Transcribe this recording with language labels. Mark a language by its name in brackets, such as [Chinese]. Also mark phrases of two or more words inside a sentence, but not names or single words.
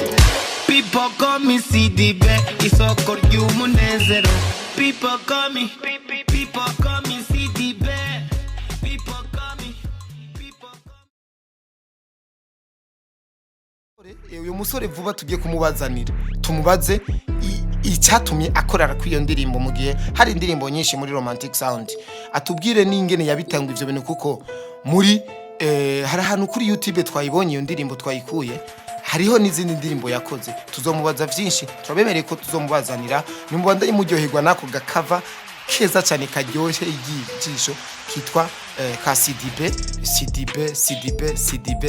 [English] People call me Sidibe [Kinyarwanda] isoko ry'umunezero. [English] People call me Sidibe. People call me [Kinyarwanda] uyu musore vuba tugiye kumubazanira tumubaze icyatumye akorera ku iyo ndirimbo mu gihe hari indirimbo nyinshi muri Romantic Sound, [Rundi] atubwire n'ingene yabitanga ivyo bintu kuko muri hari ahantu kuri YouTube twayibonye iyo ndirimbo twayikuye, hariho n'izindi ndirimbo yakoze. Tuzomubaza vyinshi, turabemereye ko tuzomubazanira nimubandanye muryoherwa nako gakava keza cyane karyoshye igijisho kitwa ka CDB.